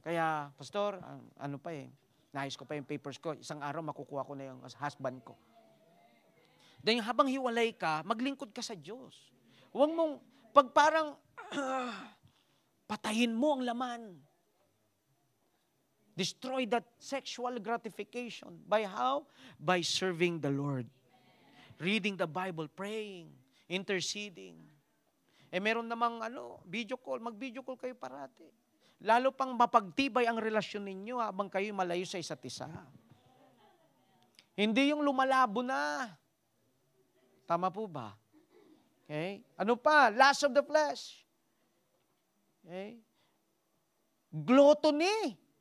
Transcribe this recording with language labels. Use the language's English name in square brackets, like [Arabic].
[Filipino] Kaya, pastor, nais ko pa yung papers ko. Isang araw makukuha ko na yung husband ko. Then habang hiwalay ka, maglingkod ka sa Diyos. Huwag mong, pag parang, patayin mo ang laman. [English] Destroy that sexual gratification. By how? By serving the Lord. Reading the Bible, praying, interceding. [Filipino] Meron namang video call. Mag-video call kayo parati. Lalo pang mapagtibay ang relasyon ninyo habang kayo malayo sa isa't isa. Hindi yung lumalabo na. Tama po ba? Okay? Ano pa? [English] Lust of the flesh. Okay? Gluttony.